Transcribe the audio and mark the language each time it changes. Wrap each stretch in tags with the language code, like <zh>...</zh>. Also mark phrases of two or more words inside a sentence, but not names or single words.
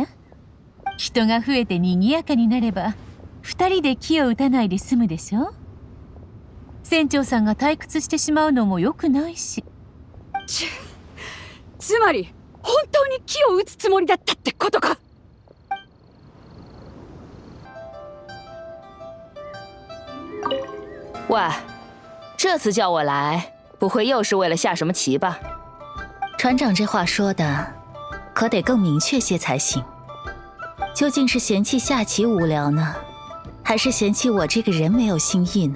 <ja>人が増えて賑やかになれば2人で木を打たないで済むでしょ。船長さんが退屈してしまうのも良くないし。つまり本当に木を打つつもりだったってことか。</ja> <zh>喂，这次叫我来，不会又是为了下什么棋吧？船长这话说的，可得更明确些才行。究竟是嫌弃下棋无聊呢，还是嫌弃我这个人没有新意呢？</zh>